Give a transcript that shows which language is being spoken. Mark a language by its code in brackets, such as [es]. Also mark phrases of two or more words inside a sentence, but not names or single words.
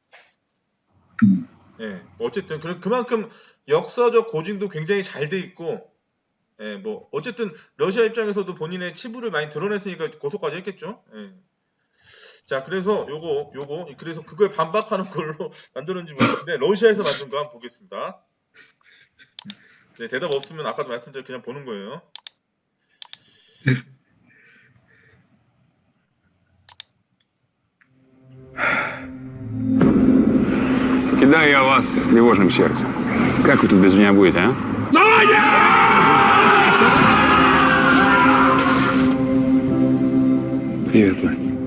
[ko] 예, 어쨌든 그만큼 역사적 고증도 굉장히 잘 돼 있고, 예, 뭐 어쨌든 러시아 입장에서도 본인의 치부를 많이 드러냈으니까 고소까지 했겠죠. 예. 자, 그래서 그래서 그거에 반박하는 걸로 만들었는지 모르겠는데 러시아에서 만든 거 한번 보겠습니다. 네, 대답 없으면 아까도 말씀드린 그냥 보는 거예요. [ru] Покидаю я вас с тревожным сердцем. Как вы тут без меня будете, а? Привет, Лань.